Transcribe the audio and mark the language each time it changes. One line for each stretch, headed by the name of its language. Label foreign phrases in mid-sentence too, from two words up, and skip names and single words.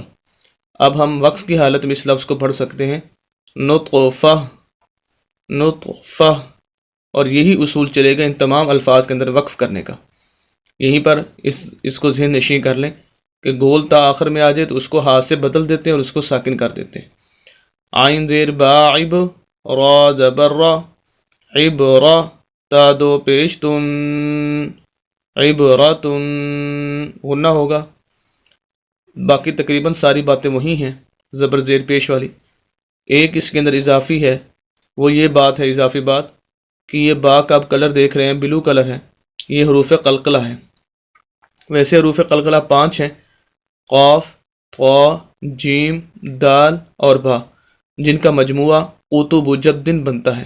Urdu: اب ہم وقف کی حالت میں اس لفظ کو پڑھ سکتے ہیں نطفہ، نطفہ، اور یہی اصول چلے گا ان تمام الفاظ کے اندر وقف کرنے کا۔ یہیں پر اس کو ذہن نشین کر لیں کہ گول تا آخر میں آ جائے تو اس کو ہاتھ سے بدل دیتے ہیں اور اس کو ساکن کر دیتے ہیں۔ عین زیر با عب، را زبر را، عبرہ، تا دو پیش تن، عبرتن، غنہ ہوگا۔ باقی تقریباً ساری باتیں وہی ہیں زبر زیر پیش والی۔ ایک اس کے اندر اضافی ہے، وہ یہ بات ہے، اضافی بات، کہ یہ با کا آپ کلر دیکھ رہے ہیں،
English: blue colour
Urdu: ہے، یہ حروف قلقلہ ہے۔ ویسے حروف قلقلہ 5 ہیں، قاف، طا، جیم، دال اور با، جن کا مجموعہ قطب جد بنتا ہے۔